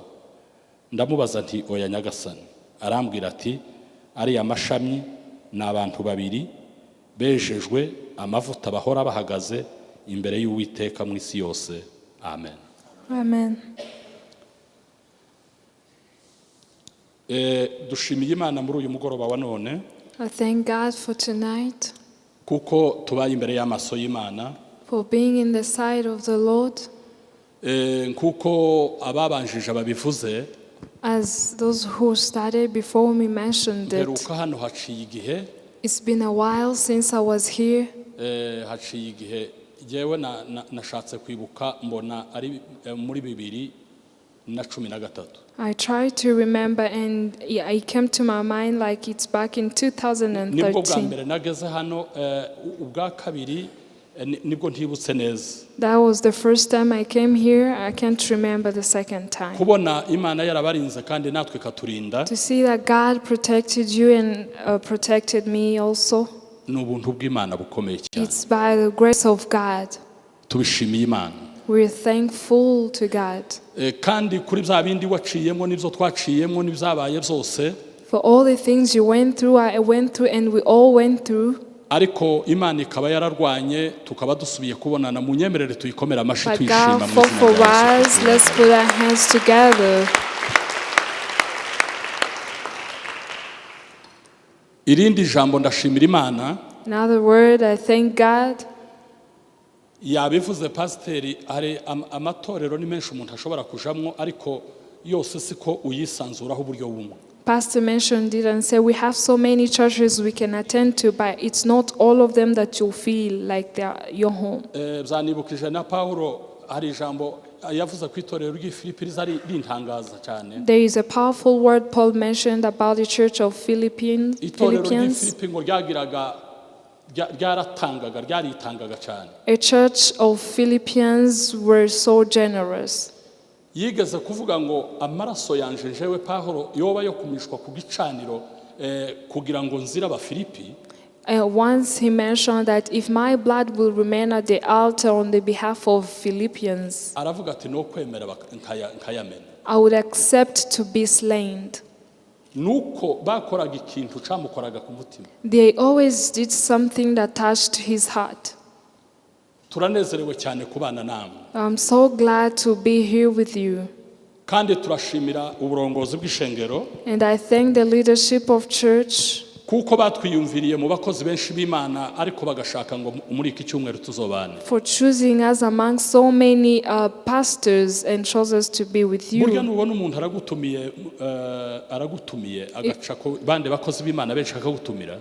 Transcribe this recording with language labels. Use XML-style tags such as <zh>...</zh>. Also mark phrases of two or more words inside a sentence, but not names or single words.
<rn>Ndamubaza nti oya nyagasani. Arambwira ati ariya mashami ni abantu babiri bejejwe amavuta bahora bahagaze imbere y'Uwiteka mu isi yose. Amen. Amen. Dushimiye Imana muri uyu mugoroba wa none.</rn> <en>I thank God for tonight,</en> <rn>kuko tubaye imbere y'amaso y'Imana,</rn> <en>for being in the sight of the Lord.</en> <rn>Kuko ababanjije babivuze,</rn> <en>as those who started before me mentioned it.</en> <rn>Imperuka hano haciye igihe.</rn> <en>It's been a while since I was here.</en> <rn>Haciye igihe jewe nashatse kwibuka mbona ari muri 2013.</rn> <en>I tried to remember and it came to my mind like it's back in 2013.</en> <rn>Nibwo bwa mbere nageze hano, ubwa kabiri nibwo ntibutse neza.</rn> <en>That was the first time I came here. I can't remember the second time.</en> <rn>Kubona Imana yarabarinze kandi natwe katurinda.</rn> <en>To see that God protected you and protected me also.</en> <rn>N'ubuntu bw'Imana bukomeye cyane.</rn> <en>It's by the grace of God.</en> <rn>Tubishimiye Imana.</rn> <en>We're thankful to God.</en> <rn>Kandi kuri bya bindi waciyemo nibyo twaciyemo nibyabaye byose.</rn> <en>For all the things you went through, I went through, and we all went through.</en> <rn>Ariko Imana ikaba yararwanye tukaba dusubiye kubonana mu nyemerere tuyikomera amashi twishima mu izina rya Yesu.</rn> <en>Let's put our hands together.</en> <rn>Irindi jambo ndashimira Imana.</rn> <en>Another word, I thank God.</en> <rn>Yabivuze pasiteri, hari amatorero ni menshi umuntu ashobora kujamwo ariko yose siko uyisanzuraho uburyo bumwe.</rn> <en>Pastor mentioned it and said we have so many churches we can attend to, but it's not all of them that you feel like they are your home.</en> <rn>Byanibukije na Paulo, hari jambo yavuze ku itorero ry'Ifilipi rizari rintangaza cyane.</rn> <en>There is a powerful word Paul mentioned about the church of Philippians.</en> <rn>Itorero ry'Ifilipi ngo ryagiraga ryaritangaga cyane.</rn> <en>A church of Philippians were so generous.</en> <rn>Yigeze kuvuga ngo amaraso yanje jewe Paulo yoba yo kumishwa ku gicaniro kugira ngo nzira abafilipi.</rn> <en>Once he mentioned that if my blood will remain at the altar on the behalf of Philippians,</en> <rn>aravuga ati no kwemera nkayamena.</rn> <en>I would accept to be slain.</en> <rn>Nuko bakoraga ikintu camukoraga ku mutima.</rn> <en>They always did something that touched his heart.</en> <rn>Turanezerewe cyane kubana namwe.</rn> <en>I'm so glad to be here with you.</en> <rn>Kandi turashimira uburongozi bw'ishengero.</rn> <en>And I thank the leadership of church.</en> <rn>kuko batwiyumviriye mu bakozi benshi b'Imana ariko bagashaka ngo muri iki cyumweru tuzobane.</rn> <en>For choosing us among so many pastors and chose us to be with you.</en> <rn>Burya nubona umuntu aragutumiye agaca ko bande bakozi b'Imana benshi akagutumira.</rn>